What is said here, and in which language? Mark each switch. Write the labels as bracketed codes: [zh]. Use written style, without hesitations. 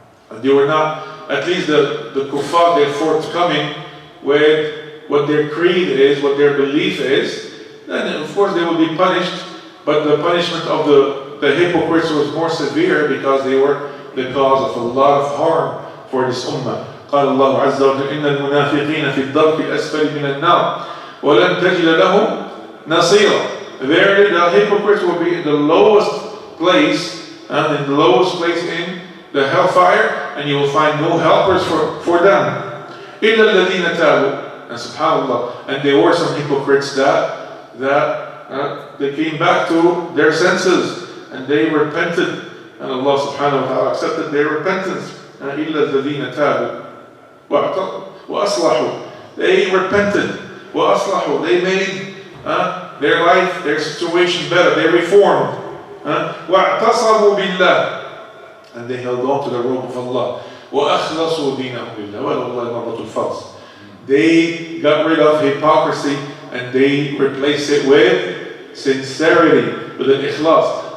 [en] And they were not, at least the kuffar, they're forthcoming with what their creed is, what their belief is. Then of course they will be punished, but the punishment of the hypocrites was more severe, because they were the cause of a lot of harm for this ummah. [ar] قال الله عز وجل إن المنافقين في الدرك الأسفل من النار ولن تجد لهم نصيرا. [en] Verily, the hypocrites will be in the lowest place, and in the lowest place in the hellfire, and you will find no helpers for them. [ar] إلا الذين تابوا. [en] And subhanAllah, and there were some hypocrites that they came back to their senses and they repented, and Allah subhanahu wa ta'ala accepted their repentance. [ar] إلا الذين تابوا وأصلحوا. [en] They repented. [ar] وأصلحوا. [en] They made their life, their situation better. They reformed. [ar] وَاعْتَصَمُوا بِاللَّهِ. [en] And they held on to the rope of Allah. [ar] وَأَخْلَصُوا دِينَهُمْ لِلَّهِ وَلَوْلَا مَرَّةُ الْفَضْلِ. [en] They got rid of hypocrisy and they replaced it with sincerity, with an ikhlas.